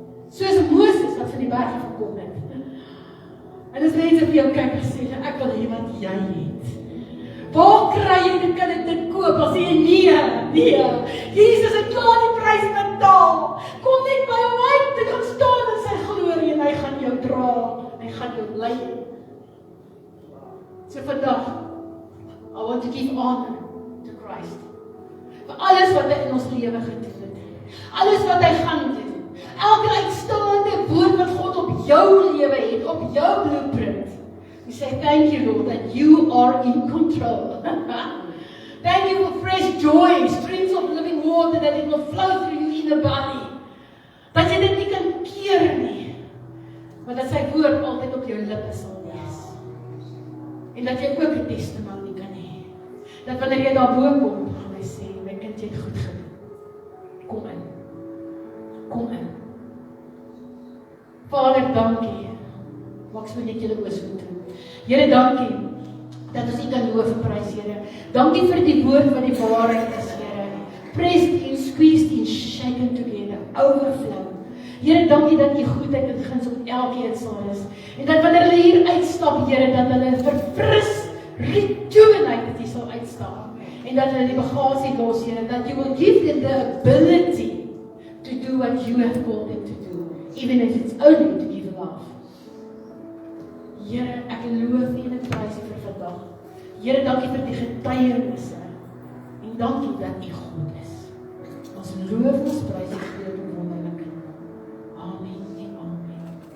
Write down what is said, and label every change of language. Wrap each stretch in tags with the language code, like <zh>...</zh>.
<af>Soos Moses wat van die berg gekom het. En as mense vir jou kyk en sê, ek wil hê wat jy het. Waar kry jy dit, kan ek dit koop? As jy nee. Jesus het klaar die prys betaal. Kom net by hom uit, jy gaan staan in sy glorie en hy gaan jou dra. Hy gaan jou lei. So vandag,</af> <en>I want to give honor to Christ.</en> <af>Vir alles wat hy in ons lewe gedoen het. Alles wat hy gaan doen. Elke uitstaande woord wat God op jou lewe het, op jou blueprint.</af> <en>We say, thank you, Lord, that you are in control. Thank you for fresh joy, streams of living water, that it will flow through you in the body.</en> <af>Dat jy dit nie kan keer nie, maar dat sy woord altyd op jou lippe sal wees. En dat jy ook 'n testimonie kan hê. Dat wanneer jy daarbo kom, gaan hy sê, my kind, jy het goed gedoen. Kom in. Kom in. Vader, dankie. Maak so net julle oë so toe. Here, dankie dat ons U kan loof en prys, Here. Dankie vir die woord wat die waarheid is, Here.</af> <en>Pressed in, squeezed in, shaken together, overflow.</en> <af>Here, dankie dat U goedheid en guns op elkeen sal is. En dat wanneer hulle hier uitstap, Here, dat hulle verfris, rejuvenate dat U sal uitstap. En dat hulle die bagasie los, Here,</af> <en>that You will give them the ability to do what You have called them to do, even if it's only to give love.</en> <af>Here, ek loof U en ek prys U vir vandag. Here, dankie vir die getuienisse. En dankie dat U God is. Ons loof en ons prys U groot en wonderlik. Amen en amen.</af>